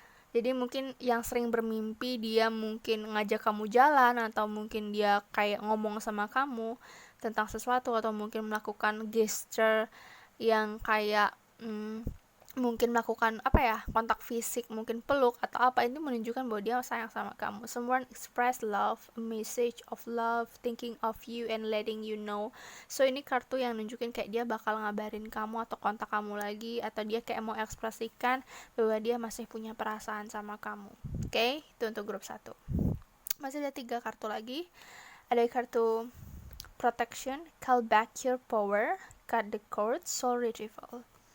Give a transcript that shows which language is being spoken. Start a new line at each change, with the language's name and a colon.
Indonesian: Jadi mungkin yang sering bermimpi dia mungkin ngajak kamu jalan, atau mungkin dia kayak ngomong sama kamu tentang sesuatu, atau mungkin melakukan gesture yang kayak mungkin melakukan apa ya, kontak fisik, mungkin peluk atau apa. Ini menunjukkan bahwa dia sayang sama kamu.
English: Someone express love, a message of love, thinking of you and letting you know.
Indonesian: So ini kartu yang nunjukin kayak dia bakal ngabarin kamu atau kontak kamu lagi, atau dia kayak mau ekspresikan bahwa dia masih punya perasaan sama kamu. Oke, itu untuk grup 1. Masih ada 3 kartu lagi. Ada kartu Protection, Call Back Your Power, Cut the Cord, Soul Retrieval.